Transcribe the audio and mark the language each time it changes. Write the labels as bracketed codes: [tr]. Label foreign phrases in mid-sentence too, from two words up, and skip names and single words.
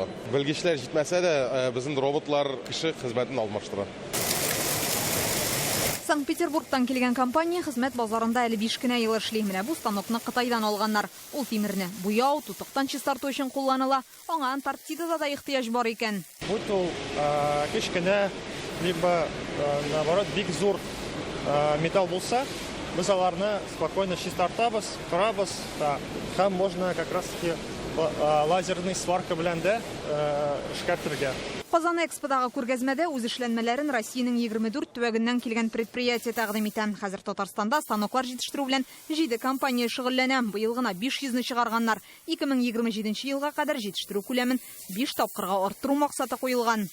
[tt] Белгечләр җитмәсә дә, безнең роботлар кеше хезмәтен алмаштыра. Санкт-Петербургтан килгән компания хезмәт базарында әле 5 кенә ел эшли. Менә бу станокны Кытайдан алганнар. Ул тимерне буяу, тутыктан чистарту өчен кулланыла. Аңа Антарктидада да ихтыяҗ бар икән. Бу кечкенә, [ru] либо наоборот [tt] бик зур металл булса, без аларны спокойно чистартабыз, корабыз, һәм [ru] можно как раз таки лазерный сварка [tt] белән дә эшкәртергә. Казан Эксподагы күргәзмәдә үз эшләнмәләрен Россиянең 24 төбәгеннән килгән предприятие тәкъдим итә. Хәзер Татарстанда станоклар җитештерү белән 7 компания шөгыльләнә. Быел гына 500-ны чыгарганнар. 2027 елга кадәр җитештерү күләмен 5 тапкырга арттыру максаты куелган.